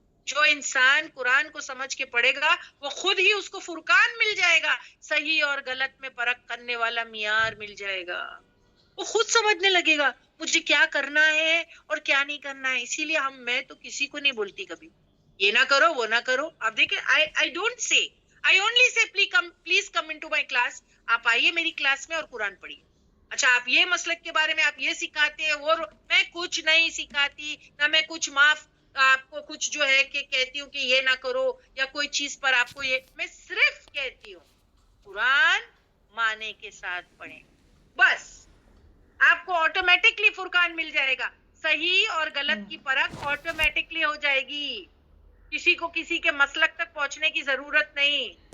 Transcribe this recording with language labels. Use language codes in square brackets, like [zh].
[ur] جو انسان قرآن کو سمجھ کے پڑھے گا وہ خود ہی اس کو فرقان مل جائے گا، صحیح اور غلط میں فرق کرنے والا معیار مل جائے گا، وہ خود سمجھنے لگے گا مجھے کیا کرنا ہے اور کیا نہیں کرنا ہے. اسی لیے میں تو کسی کو نہیں بولتی کبھی یہ نہ کرو وہ نہ کرو. آپ دیکھیں [en] I don't say, I only say please come into my class. [ur] آپ آئیے میری کلاس میں اور قرآن پڑھیے. اچھا آپ یہ مسلک کے بارے میں آپ یہ سکھاتے ہیں وہ میں کچھ نہیں سکھاتی، نہ میں کچھ معاف آپ کو کچھ جو ہے کہ کہتی ہوں کہ یہ نہ کرو یا کوئی چیز پر آپ کو یہ، میں صرف کہتی ہوں قرآن معنی کے ساتھ پڑھیں، بس آپ کو آٹومیٹکلی فرقان مل جائے گا، صحیح اور غلط کی فرق آٹومیٹکلی ہو جائے گی، کسی کو کسی کے مسلک تک پہنچنے کی ضرورت نہیں.